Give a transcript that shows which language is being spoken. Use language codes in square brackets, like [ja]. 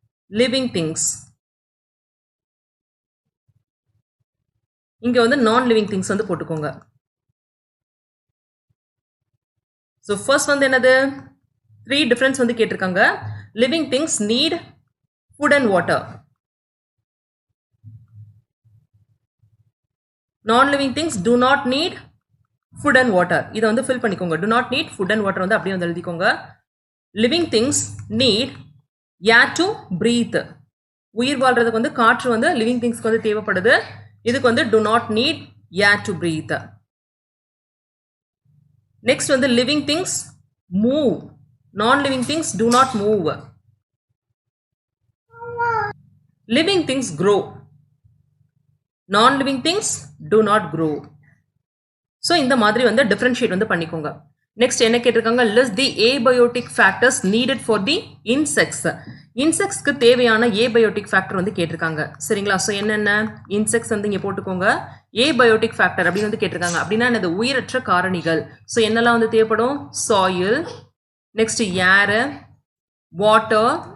[ta] Living things, இங்க வந்து நான் லிவிங் திங்ஸ் வந்து போட்டுக்கோங்க. ஸோ ஃபர்ஸ்ட் வந்து என்னது, 3 டிஃபரன்ஸ் வந்து கேட்டிருக்காங்க. [en] Living things need food and water. Non-living things do not need food and water. [ta] இதை வந்து fill பண்ணிக்கோங்க. [en] do not need food and water [ta] வந்து அப்படியே வந்து எழுதிக்கோங்க. [en] living things need air to breathe. [ta] உயிர் வாழ்றதுக்கு வந்து காற்று வந்து living things வந்து தேவைப்படுது. இதுக்கு வந்து [en] do not need air to breathe. next வந்து living things move. non-living things do not move. living things grow. non-living things do not grow. [ta] So இந்த மாதிரி வந்து differentiate வந்து பண்ணிக்கோங்க. [en] Next [ta] என்ன கேட்டிருக்காங்க, [en] list the abiotic factors needed for the insects. [ta] insectsக்கு தேவையான abiotic factor வந்து கேட்டிருக்காங்க. சரிங்களா? ஸோ என்னென்ன insects வந்து இங்கே போட்டுக்கோங்க. abiotic factor அப்படின்னு வந்து கேட்டிருக்காங்க. அப்படின்னா என்னது, உயிரற்ற காரணிகள். ஸோ என்னெல்லாம் வந்து தேவைப்படும், சாயில், நெக்ஸ்ட் ஏர், வாட்டர்.